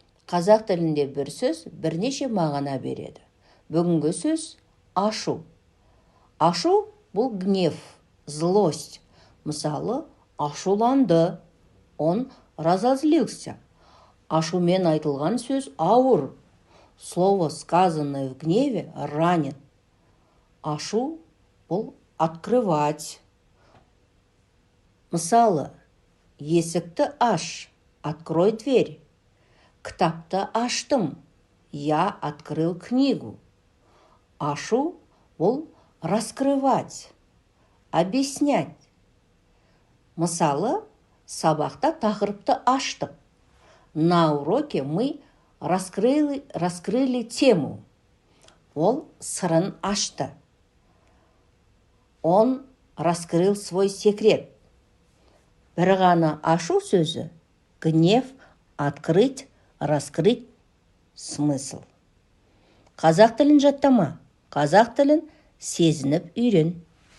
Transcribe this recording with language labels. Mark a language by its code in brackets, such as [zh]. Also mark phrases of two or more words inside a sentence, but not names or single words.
[kk] Қазақ тілінде бір сөз бірнеше мағына береді. Бүгінгі сөз ашу. Ашу бұл [ru] гнев, злость. [kk] Мысалы, ашуланды, [ru] он разозлился. [kk] Ашумен айтылған сөз ауыр. [ru] Слово, сказанное в гневе, ранит. [kk] Ашу бұл открывать. Мысалы, есікті аш, [ru] открой дверь. [kk] Кітапты аштым, [ru] я открыл книгу. [kk] Ашу бұл [ru] раскрывать, объяснять. [kk] Мысалы, сабақта тақырыпты аштық. [ru] На уроке мы раскрыли тему. [kk] Ол сырын ашты. [ru] Он раскрыл свой секрет. [kk] Бір ғана ашу сөзі [ru] гнев, открыть, раскрыть смысл. [kk] Қазақ тілін жаттама, қазақ тілін сезініп үйрен.